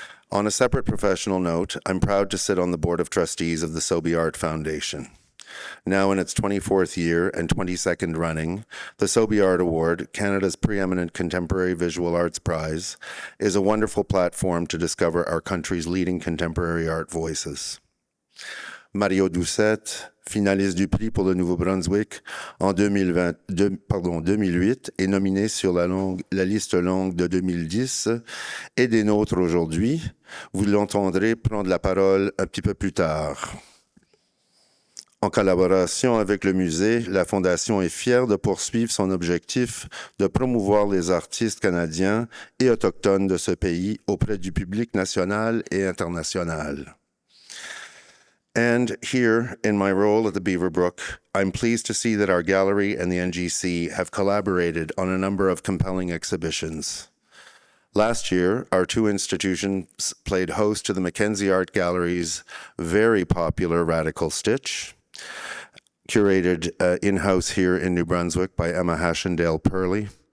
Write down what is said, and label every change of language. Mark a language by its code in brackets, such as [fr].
[en] On a separate professional note, I'm proud to sit on the Board of Trustees of the Sobey Art Foundation. Now in its 24th year and 22nd running, the Sobey Art Award, Canada's preeminent contemporary visual arts prize, is a wonderful platform to discover our country's leading contemporary art voices. [fr] Mario Doucette, finaliste du prix pour le Nouveau-Brunswick en 2008 et nominé sur la liste longue de 2010 et des nôtres aujourd'hui. Vous l'entendrez prendre la parole un petit peu plus tard. En collaboration avec le musée, la Fondation est fière de poursuivre son objectif de promouvoir les artistes canadiens et autochtones de ce pays auprès du public national et international. [en] And here, in my role at the Beaverbrook, I'm pleased to see that our gallery and the NGC have collaborated on a number of compelling exhibitions. Last year, our two institutions played host to the Mackenzie Art Gallery's very popular Radical Stitch, curated in-house here in New Brunswick by Emma Hashendale-Purley.